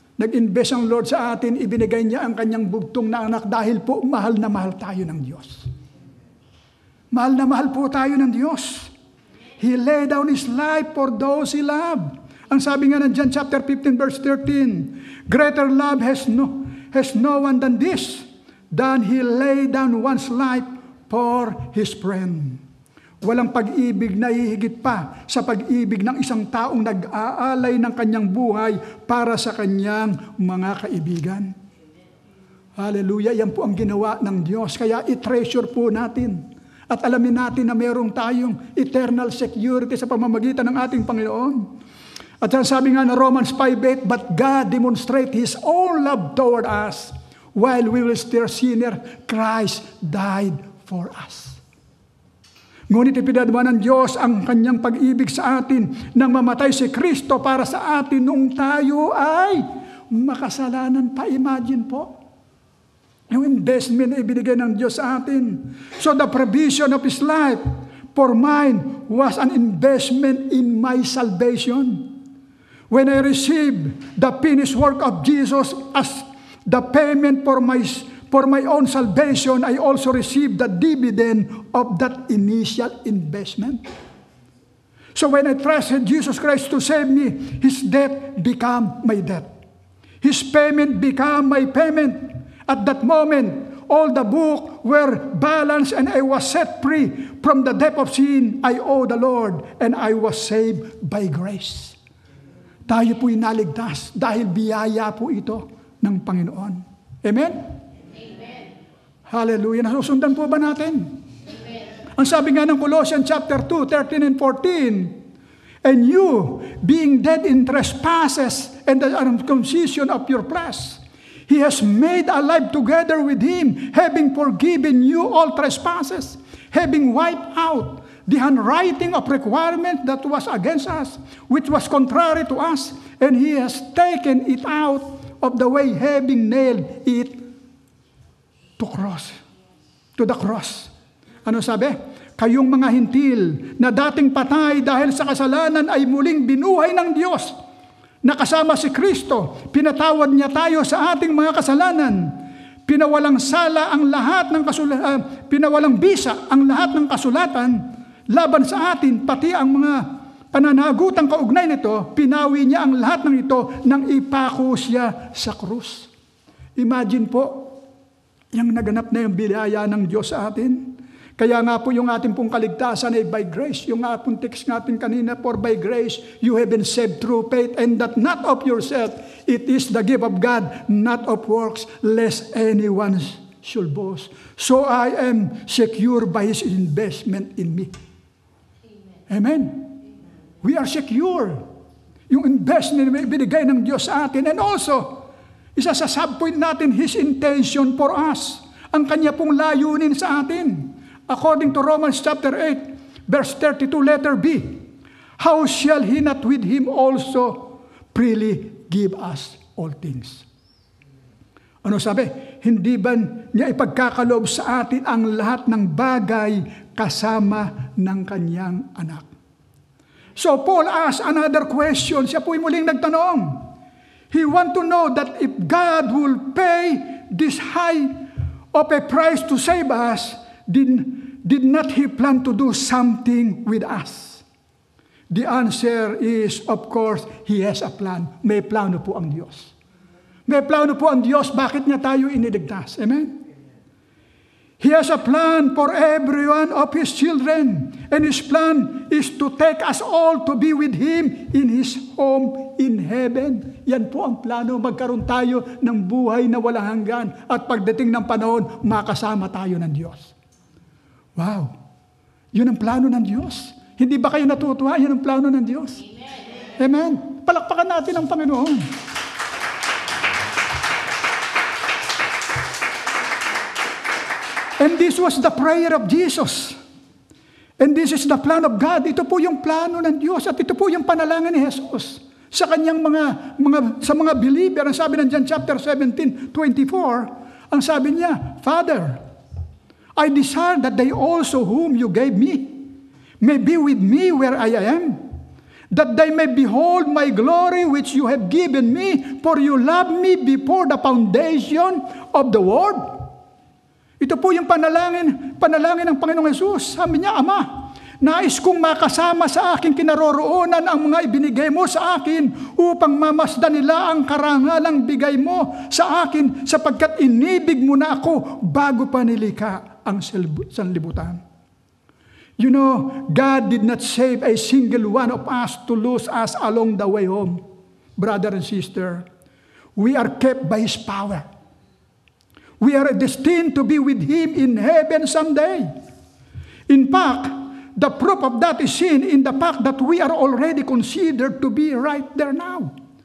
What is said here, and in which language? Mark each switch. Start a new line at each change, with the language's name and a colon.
Filipino: Nag-invest ang Lord sa atin, ibinigay niya ang kanyang bugtong na anak dahil po mahal na mahal tayo ng Diyos. Mahal na mahal po tayo ng Diyos.
English: He laid down His life for those He loved.
Filipino: Ang sabi nga ng John chapter 15 verse 13,
English: greater love has no one than this, than He laid down one's life for His friend.
Filipino: Walang pag-ibig na hihigit pa sa pag-ibig ng isang taong nag-aalay ng kanyang buhay para sa kanyang mga kaibigan. Hallelujah, yan po ang ginawa ng Diyos. Kaya i-treasure po natin at alamin natin na mayroong tayong eternal security sa pamamagitan ng ating Panginoon. At sabi nga na Romans 5:8, but God demonstrate His own love toward us while we were still sinner, Christ died for us. Ngunit ipinadama ng Diyos ang kanyang pag-ibig sa atin nang mamatay si Kristo para sa atin nung tayo ay makasalanan pa. Imagine po, yung investment na ibinigay ng Diyos sa atin.
English: So the provision of His life for mine was an investment in my salvation. When I received the finished work of Jesus as the payment for my own salvation, I also received the dividend of that initial investment. So when I trusted Jesus Christ to save me, His death became my death. His payment became my payment. At that moment, all the books were balanced and I was set free from the debt of sin I owe the Lord, and I was saved by grace.
Filipino: Tayo po'y naligtas dahil biyaya po ito ng Panginoon. Amen? Amen. Hallelujah. Nasusundan po ba natin? Amen. Ang sabi nga ng Colossians chapter 2, 13 and 14,
English: and you, being dead in trespasses and the uncircumcision of your flesh, He has made alive together with Him, having forgiven you all trespasses, having wiped out the handwriting of requirement that was against us, which was contrary to us, and He has taken it out of the way, having nailed it to the cross.
Filipino: Ano sabi? Kayong mga hintil na dating patay dahil sa kasalanan ay muling binuhay ng Diyos. Nakasama si Kristo, pinatawad niya tayo sa ating mga kasalanan. Pinawalang sala ang lahat ng pinawalang bisa ang lahat ng kasulatan laban sa atin, pati ang mga pananagutang kaugnay nito, pinawi niya ang lahat ng ito nang ipako siya sa krus. Imagine po, yung naganap na yung biyaya ng Diyos sa atin. Kaya nga po yung ating pong kaligtasan ay by grace. Yung nga pong text natin kanina,
English: for by grace you have been saved through faith, and that not of yourself, it is the gift of God, not of works, lest anyone should boast. So I am secure by His investment in me.
Filipino: Amen.
English: We are secure.
Filipino: Yung investment na binigay ng Diyos sa atin.
English: And also,
Filipino: isa sa subpoint natin,
English: His intention for us.
Filipino: Ang Kanya pong layunin sa atin.
English: According to Romans chapter 8, verse 32, letter B, how shall He not with Him also freely give us all things?
Filipino: Ano sabi? Hindi ba niya ipagkakaloob sa atin ang lahat ng bagay kasama ng kanyang anak?
English: So Paul asked another question.
Filipino: Siya po'y muling nagtanong.
English: He want to know that if God will pay this high of a price to save us, did not He plan to do something with us? The answer is, of course, He has a plan.
Filipino: May plano po ang Diyos. May plano po ang Diyos, bakit niya tayo iniligtas? Amen?
English: He has a plan for every one of His children. And His plan is to take us all to be with Him in His home in heaven.
Filipino: Yan po ang plano, magkaroon tayo ng buhay na walang hanggan. At pagdating ng panahon, makasama tayo ng Diyos. Wow! Yun ang plano ng Diyos. Hindi ba kayo natutuwa? Yan ang plano ng Diyos. Amen. Amen. Palakpakan natin ang Panginoon.
English: And this was the prayer of Jesus. And this is the plan of God.
Filipino: Ito po yung plano ng Diyos at ito po yung panalangin ni Jesus sa kanyang mga believer. Ang sabi ng John chapter 17:24, ang sabi niya,
English: Father, I desire that they also whom you gave me may be with me where I am, that they may behold my glory which you have given me, for you loved me before the foundation of the world.
Filipino: Ito po yung panalangin ng Panginoong Hesus. Sabi niya, Ama, nais kong makasama sa aking kinaroroonan ang mga ibinigay mo sa akin upang mamasdan nila ang karangalang bigay mo sa akin sapagkat inibig mo na ako bago pa nilikha ang sanlibutan.
English: You know, God did not save a single one of us to lose us along the way home. Brother and sister, we are kept by His power. We are destined to be with Him in heaven someday. In fact, the proof of that is seen in the fact that we are already considered to be right there now.